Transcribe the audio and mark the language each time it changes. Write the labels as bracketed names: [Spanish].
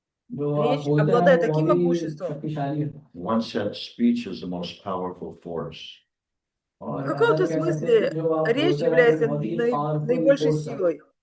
[Russian] Речь обладает таким могуществом. [English] In one sense, speech is the most powerful force. [Russian] В каком-то смысле речь является наибольшей силой.